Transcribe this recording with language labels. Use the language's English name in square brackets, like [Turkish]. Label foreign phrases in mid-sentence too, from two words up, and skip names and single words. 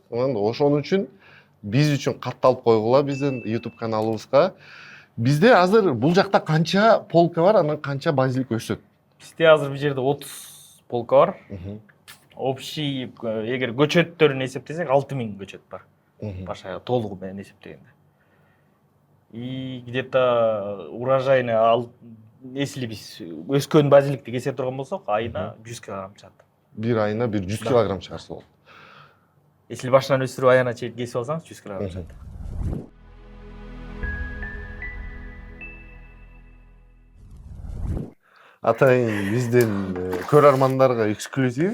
[Kyrgyz] Ошон үчүн биз үчүн катталып койгула биздин YouTube каналыбызга. Бизде азыр бул жакта канча полка бар, анан канча базилик өсөт? Бизде азыр бул жерде 30 полка бар. Общий, эгер көчөттөрүн эсептесек 6000 көчөт бар. Башка толугу менен эсептегенде. [Russian] И где-то урожайный если [Kyrgyz] биз өскөн базиликти кесе турган болсок, айына 100 килограмм чыгат. Бир айына 100 килограмм чыгарса болот. Если башынан өстүрүп аяна чейин кесип алсаңыз 100 килограмм чыгат. Атайын биздин көрөрмандарга эксклюзив.